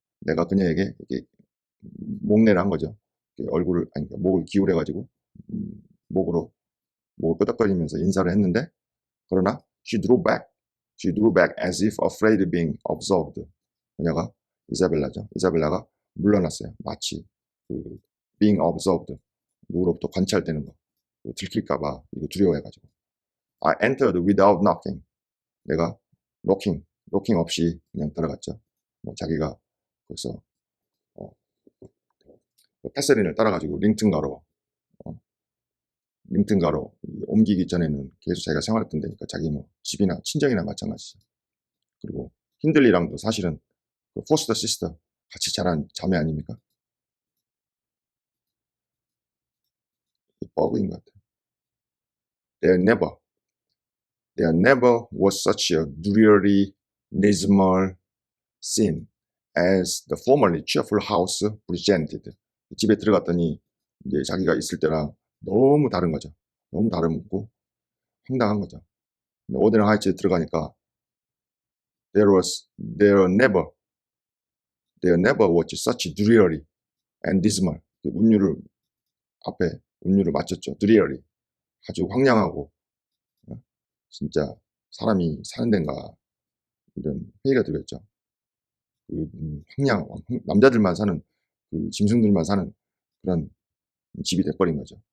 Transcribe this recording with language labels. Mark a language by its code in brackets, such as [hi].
[ko] 내가 그녀에게 이렇게 목례를 한 거죠. 얼굴을 아니 목을 기울여 가지고 목을 끄덕거리면서 인사를 했는데, 그러나 [en] she drew back as if afraid of being observed. [ko] 그녀가 이사벨라가 물러났어요. 마치 그 [en] being observed, [ko] 누구로부터 관찰되는 거, 들킬까봐 이거 두려워해가지고. [en] I entered without knocking. [ko] 내가 knocking 없이 그냥 들어갔죠. 뭐 자기가 거기서 캐서린을 따라가지고 링튼가로 옮기기 전에는 계속 자기가 생활했던 데니까 자기 뭐 집이나 친정이나 마찬가지죠. 그리고 힌들리랑도 사실은 그 포스터 시스터 같이 자란 자매 아닙니까? 버그인 것 같아요. [en] There never was such a dreary, dismal scene as the formerly cheerful house presented. [ko] 집에 들어갔더니 이제 자기가 있을 때랑 너무 다른 거죠. 너무 다르고 황당한 거죠. 오데른 하이츠에 들어가니까 [en] there never was such dreary and dismal. [ko] 앞에 운율을 맞췄죠. dreary. 아주 황량하고 진짜 사람이 사는 데인가 이런 회의가 들었죠. 그 남자들만 사는, 그 짐승들만 사는 그런 집이 돼버린 거죠.